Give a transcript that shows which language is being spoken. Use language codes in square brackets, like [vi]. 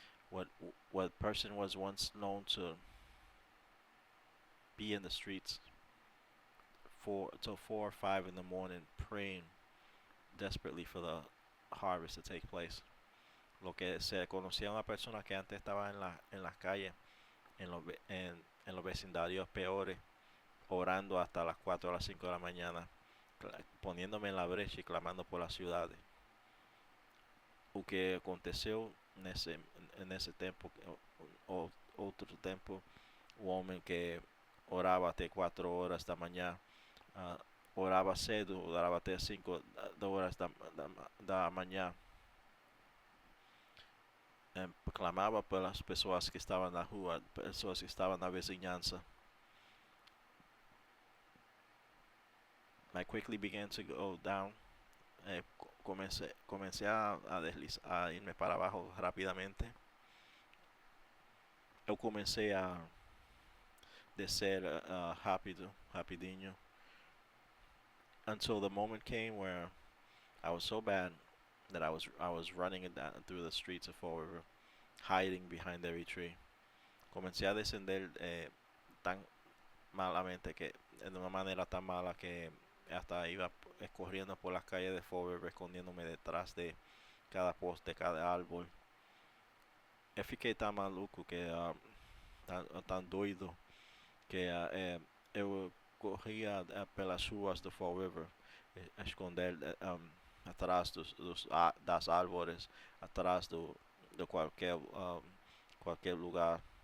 [en] What what person was once known to be in the streets till 4 or 5 in the morning praying desperately for the harvest to take place. [es] Lo que se conocía una persona que antes estaba en las calles, en los vecindarios peores, orando hasta las 4 o las 5 de la mañana, poniéndome en la brecha y clamando por las ciudades. [pt] O que aconteceu nesse tempo, outro tempo, o homem que orava até 4 horas da manhã, orava cedo, orava até 5 horas da manhã, clamava pelas pessoas que estavam na rua, pessoas que estavam na vizinhança. [en] I quickly began to go down. [es] Comencé a irme para abajo rápidamente. [pt] Eu comecei a descer rapidinho, [en] until the moment came where I was so bad that I was running down through the streets of Fall River, hiding behind every tree. [es] Comencé a descender tan malamente, que de una manera tan mala, que hasta iba corriendo por las calles de Fall River, escondiéndome detrás de cada poste, cada árbol. [pt] Eu fiquei tan maluco, que tan doido, que eu corria pelas ruas do Fall River, a esconder atrás das árvores, atrás de qualquer lugar.